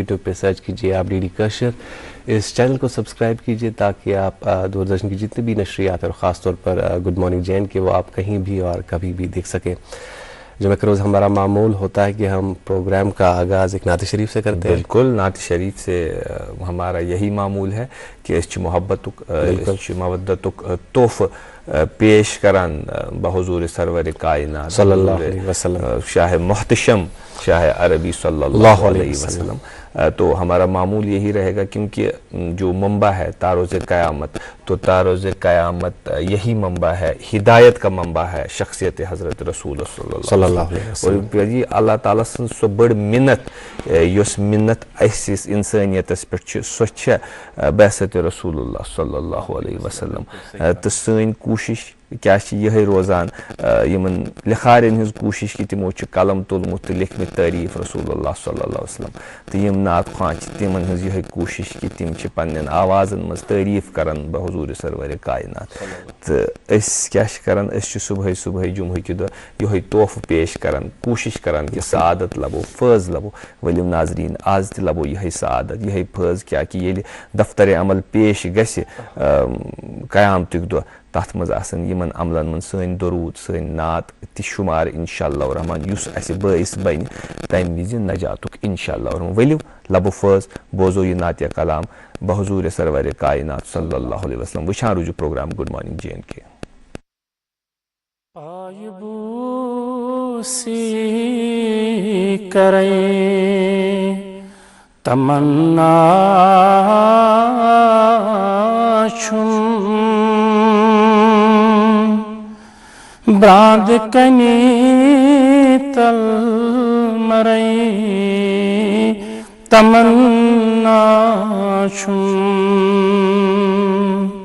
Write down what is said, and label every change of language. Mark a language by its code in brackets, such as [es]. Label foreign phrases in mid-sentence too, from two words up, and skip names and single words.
[hi] यूट्यूब पे सर्च कीजिए आप DD कशर, इस चैनल को सब्सक्राइब कीजिए ताकि आप दूरदर्शन की जितनी भी नशरियात और ख़ासतौर पर [en] good morning [hi] JNK वो आप कहीं भी और कभी भी देख सकें। जुम्मे के रोज़ हमारा मामूल होता है कि हम प्रोग्राम का आगाज़ एक नात शरीफ से करते हैं। बिल्कुल, नात शरीफ से हमारा यही मामूल है कि इस मोहब्बत [ks] तोहफ़ पेश करन बहुज़ूर सरवर कायनात [ar] صلى الله عليه وسلم, شاه محتشم شاه عربي صلى الله عليه وسلم. [hi] तो हमारा मामूल यही रहेगा क्योंकि जो मंबा है तारोज़ क़यामत, तो तारोज़ क़यामत यही मंबा है, हिदायत का मंबा है शख्सियत हज़रत रसूल [ar] صلى الله عليه وسلم. [ks] और जी अल्लाह ताला सं सो बड़ मिन्नत योस मिन्नत ऐसिस इंसानियतस पे सो छ बैसत रसूलुल्लाह [ar] صلى الله عليه وسلم. [ks] तो सैन कोशिश क्या यही रोजान यमन लिखारन हज कोशिश कि तिमो कलम तुलमुत तो लिखमित तारीफ रसूलुल्लाह [ar] صلى الله عليه وسلم. [ks] तो यम नात ख्वां तिमन हज यही कोशिश कि तिम पन्न आवाजन मज तारीफ करन बहुज़ूर सरवर कायनात। तो क्या करन सुबह सुबह जुम्मे कि दह यही तोहफ़ पेश करन, कोशिश करन कि सआदत लबो फैज़ लबो। वलिम नाजरीन आज त लबो यही सआदत यही फैज़ क्या कि ये दफ्तर अमल पेश गस क़यामतुक दह तथ मज आसन यमन अमलन मन सन दरूद सन नात ति शुमार इंशाअल्लाह रहमान युस अस बाइस बन तम विज नजातुक इंशाअल्लाह रहमान। वलियो लबो फैज़ बोजो ये नात कलाम बहुज़ूर सरवर कायनात [ar] صلى الله عليه وسلم. [ks] वुछान रुजु प्रोग्राम [en] good morning [ks] JNK। तमन्ना ब्रांद कनी तल मरई तमन्ना छुम